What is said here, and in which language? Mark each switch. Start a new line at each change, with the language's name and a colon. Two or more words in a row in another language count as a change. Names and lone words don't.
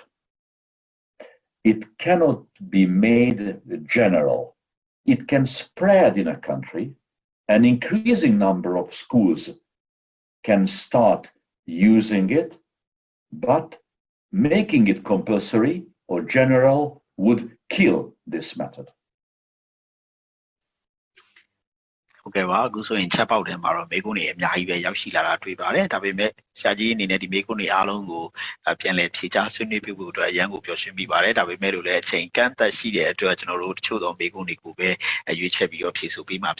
English: It cannot be made general. It can spread in a country. An increasing number of schools can start using it, but making it compulsory or general would kill this method.
Burmese: ဟုတ်ကဲ့ပါအခုဆိုရင်ချက်ပေါက်တယ်မှာတော့မေကွန်းတွေအများကြီးပဲရောက်ရှိလာတာတွေ့ပါတယ်ဒါပေမဲ့ဆရာကြီးအနေနဲ့ဒီမေကွန်းတွေအားလုံးကိုပြန်လည်ဖြေကြားဆွေးနွေးပြဖို့အတွက်အရန်ကိုပျော်ရွှင်မိပါတယ်ဒါပေမဲ့လို့လည်းအချိန်ကန့်သက်ရှိတဲ့အတွက်ကျွန်တော်တို့တချို့သောမေကွန်းတွေကိုပဲရွေးချယ်ပြီးတော့ဖြေဆိုပေးမှာ